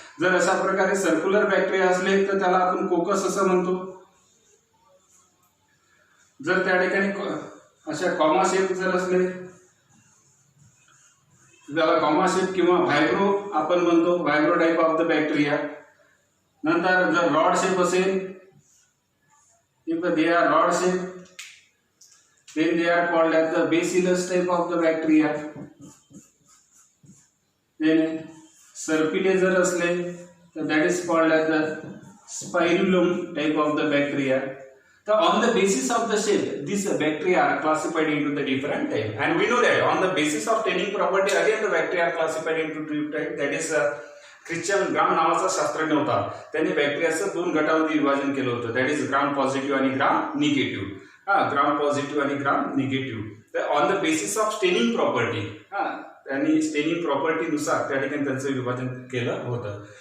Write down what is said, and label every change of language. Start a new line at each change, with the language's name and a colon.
Marathi: जर अशा प्रकारे सर्क्युलर बॅक्टेरिया असले तर त्याला आपण कोकस असं म्हणतो. जर त्या ठिकाणी अशा कॉमा शेप जर असले त्याला कॉमा शेप किंवा व्हायब्रो आपण म्हणतो,
English: Vibrio type of the bacteria.
Marathi: नंतर जर रॉड शेप असेल,
English: If they are rod shape then they are called as the bacillus type of the bacteria. then serpide
Marathi: जर असले तर
English: that is called as the spirulum type of the bacteria. So on the basis of the shape, these bacteria are classified into the different type, and we know that on the basis of tanning property again the bacteria are classified into two type. That is
Marathi: Christian ग्राम नावाचा शास्त्रज्ञ होता, त्यांनी बॅक्टेरियाचं दोन गटामध्ये विभाजन केलं होतं.
English: that is
Marathi: gram positive आणि ग्राम निगेटिव्ह. ग्राम पॉझिटिव्ह आणि ग्राम निगेटिव्ह. तर
English: on the basis of staining property,
Marathi: त्यांनी स्टेनिंग प्रॉपर्टीनुसार त्या ठिकाणी त्यांचं विभाजन केलं होतं.